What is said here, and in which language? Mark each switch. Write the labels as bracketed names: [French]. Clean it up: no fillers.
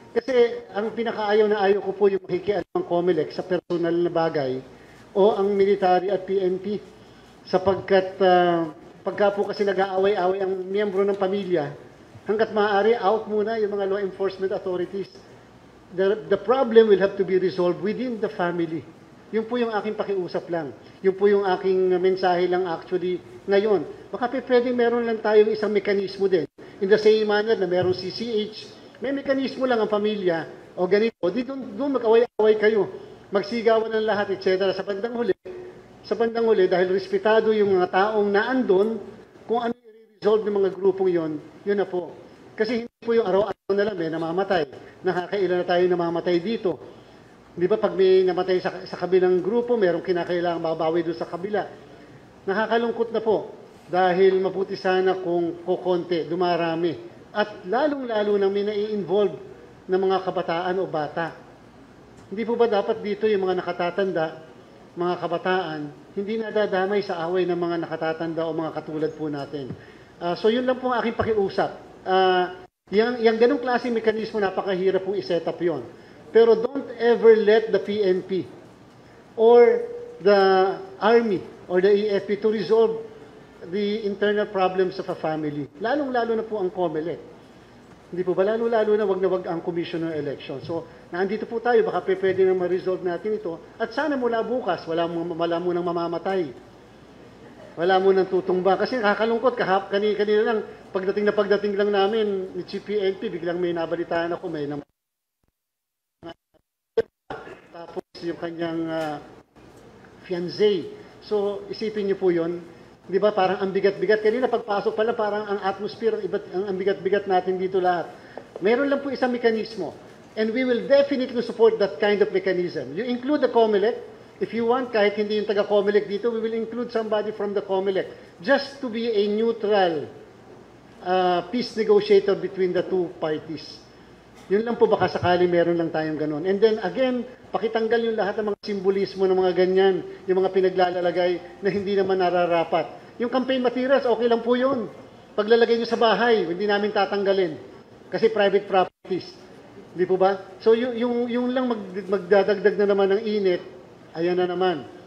[Filipino] Kasi ang pinakaayaw na ayaw ko po yung makikialam ng Comelec sa personal na bagay o ang military at PNP sapagkat pagka po kasi nag-aaway-away ang miyembro ng pamilya, hanggat maaari out muna yung mga [English] law enforcement authorities. The problem will have to be resolved within the family. [Filipino] Yun po yung aking pakiusap lang. Yun po yung aking mensahe lang actually ngayon. Baka pwede meron lang tayong isang mekanismo din. [English] In the same manner [Filipino] na meron CCH, may mekanismo lang ang pamilya o ganito. Di doon mag-away-away kayo. Magsigawan ng lahat, etc. Sa bandang huli, dahil respetado yung mga taong naandun, kung ano i-resolve ng mga grupong yon, yun na po. Kasi hindi po yung araw-araw na lang may namamatay. Nakakailan na tayo namamatay dito. Di ba pag may namatay sa kabilang grupo, merong kinakailangan mabawi doon sa kabila. Nakakalungkot na po dahil mabuti sana kung kukonti, dumarami. At lalong-lalo nang may nai-involve na mga kabataan o bata. Hindi po ba dapat dito yung mga nakatatanda, mga kabataan, hindi nadadamay sa away ng mga nakatatanda o mga katulad po natin. So yun lang po ang aking pakiusap. Yung ganong klaseng mekanismo, napakahirap pong iset up yun. [English] Pero don't ever let the PNP or the Army or the AFP to resolve the internal problems of a family. [Filipino] Lalong-lalo na po ang COMELEC. Hindi po ba? Lalo-lalo na wag ang commissioner election. So, naandito po tayo, baka pwede na ma-resolve natin ito. At sana mula bukas, wala mo nang mamamatay. Wala mo nang tutumba. Kasi nakakalungkot, kanina lang, pagdating lang namin ni Chief PNP, biglang may nabalitaan ako, may tapos yung kanyang fiancé. So, isipin niyo po yun. Di ba, parang ang bigat-bigat. Kanina pagpasok pala, parang ang atmosphere, ang bigat-bigat natin dito lahat. Meron lang po isang mekanismo. [English] And we will definitely support that kind of mechanism. You include the COMELEC. If you want, [Filipino] kahit hindi yung taga-COMELEC dito, [English] we will include somebody from the COMELEC. Just to be a neutral peace negotiator between the two parties. [Filipino] Yun lang po, baka sakali meron lang tayong ganun. [English] And then again, [Filipino] pakitanggal yung lahat ng mga simbolismo ng mga ganyan, yung mga pinaglalagay na hindi naman nararapat. Yung campaign materials, okay lang po yun. Paglalagay nyo sa bahay, hindi namin tatanggalin. Kasi private properties. Hindi po ba? So yung lang magdadagdag na naman ng init, ayan na naman.